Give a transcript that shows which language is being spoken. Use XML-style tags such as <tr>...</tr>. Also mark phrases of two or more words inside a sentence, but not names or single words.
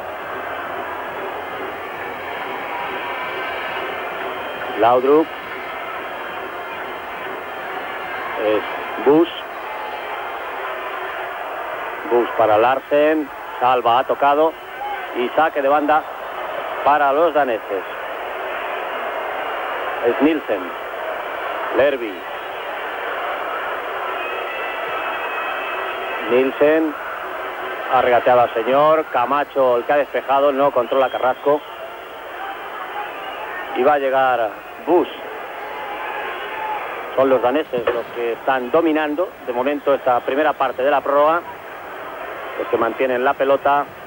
<es>Laudrup. Es Bus. Bus para Larsen. Salva ha tocado. Y saque de banda para los daneses. Es Nielsen. Lerby. Nielsen ha regateado al señor. Camacho, el que ha despejado, no controla Carrasco. y va a llegar Bus. Son los daneses los que están dominando de momento esta primera parte de la prórroga, los que mantienen la pelota.</es>